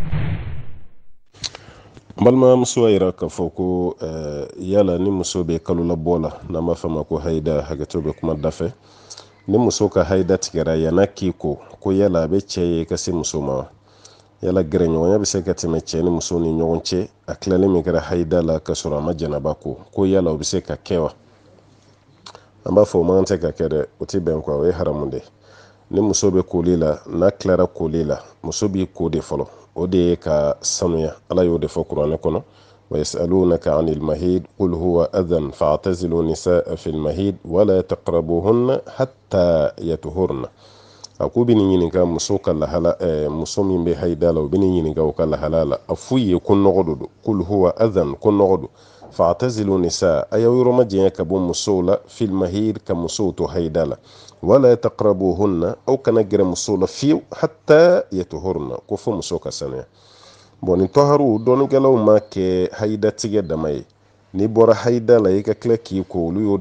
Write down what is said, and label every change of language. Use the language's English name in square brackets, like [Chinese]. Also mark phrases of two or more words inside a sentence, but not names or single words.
[Bambara] faamuya d'a ma balma muso yira ka fɔ ko yala ni muso bɛ kalo labɔ la n'an b'a fɔ ma ko haida hakɛto bɛ kuma dafɛ ni muso ka haida tigɛra yana k'i ko yala a bɛ cɛ ye ka se muso ma yala gɛrɛɲɔgɔnya bɛ se ka tɛmɛ cɛ ni muso ni ɲɔgɔn cɛ a tilalen min kɛra haida la ka sɔrɔ a ma janaba ko yala o bɛ se ka kɛ wa an b'a fɔ o man tɛ ka kɛ dɛ o tɛ bɛn kuwa o ye haramu de ni muso bɛ koli la n'a tilara koli la muso b'i ko de fɔlɔ o de ye ka sanuya ala y'o de fɔ kuranɛ kɔnɔ wa [Arabic] يسألونك عن المحيض قل هو أذى فاعتزلوا النساء في المحيض ولا تقربوهن حتى يطهرن [Bambara] a ko bɛ ni ɲininka muso ka lahala muso min bɛ haida la o bɛ ni ɲininka o ka lahala la a f'u ye ko nɔgɔ do [Arabic] قل هو أذى [Bambara] ko nɔgɔ do [Arabic] فاعتزلوا النساء [Bambara] a y'aw yɔrɔ majanya ka bɔ musow la [Arabic] في المحيض [Bambara] ka musow to haida la [Arabic] ولا تقربوهن [Bambara] aw kana gɛrɛ musow la fiyewu [Arabic] حتى يطهرن [Bambara] ko fo muso ka sanuya bon nin tɔharu dɔɔnikɛlaw ma kɛ haida tigɛ dama ye n'i bɔra haida la i ka tila k'i ko olu y'o de